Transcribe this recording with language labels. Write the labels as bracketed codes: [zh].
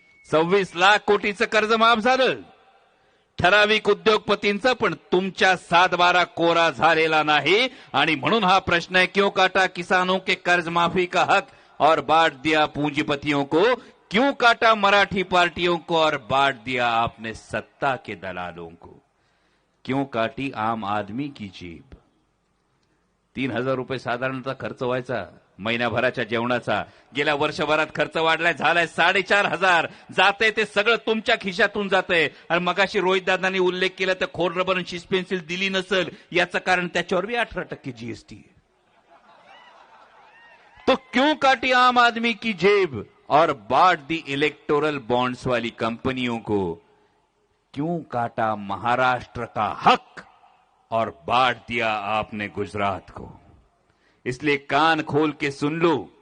[mr] 26 लाख कोटीचं कर्ज माफ झालं, ठराविक उद्योगपतींचं, पण तुमच्या 7-12 कोरा झालेला नाही. आणि म्हणून हा प्रश्न आहे, [hi] क्यों काटा किसानों के कर्ज माफी का हक और बांट दिया पूंजीपतियों को. क्यों काटा मराठी पार्टियों को और बांट दिया आपने सत्ता के दलालों को. क्यों काटी आम आदमी की जेब. [mr] 3,000 रुपये साधारणतः खर्च व्हायचा महिनाभराच्या जेवणाचा. गेल्या वर्षभरात खर्च वाढलाय, झालाय 4,500. जाते ते सगळं तुमच्या खिशातून जातंय. आणि मगाशी रोहितदादांनी उल्लेख केला तर खोड रबर आणि शिस पेन्सिल दिली नसेल याचं कारण त्याच्यावर बी 18% जीएसटी आहे. [hi] तो क्यों काटी आम आदमी की जेब और बांट दी इलेक्टोरल बॉन्ड्स वाली कंपनियों को. क्यों काटा महाराष्ट्र का हक और बांट दिया आपने गुजरात को. इसलिए कान खोल के सुन लो,